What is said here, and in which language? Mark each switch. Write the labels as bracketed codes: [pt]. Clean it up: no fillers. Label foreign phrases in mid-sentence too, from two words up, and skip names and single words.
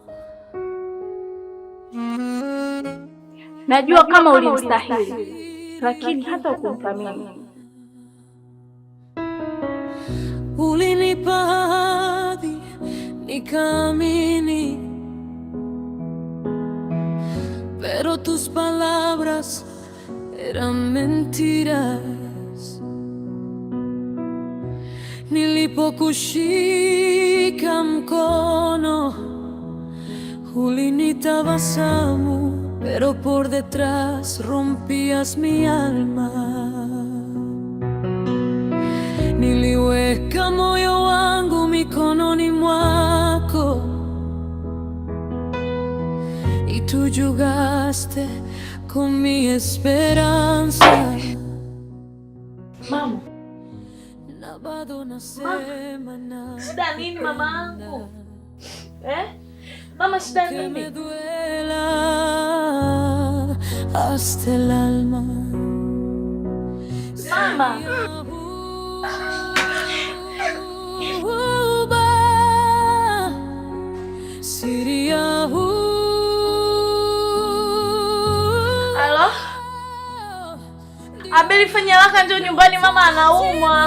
[sw] Najua kama ulimstahili, lakini hata ukumthamini. Ulinipa ahadi nikaamini, [es] pero tus palabras eran mentiras. [sw] Nilipokushika mkono ulinitabasamu, [es] pero por detrás rompías mi alma. [sw] Niliweka moyo wangu mikononi mwako, [es] y tú jugaste con mi esperanza. [sw] Mama. Shida nini mamangu? Mama, shida nini? [es] Me duela hasta el alma. [sw] Mama. Halo? Abeli, fanya haraka njoo nyumbani, mama anaumwa.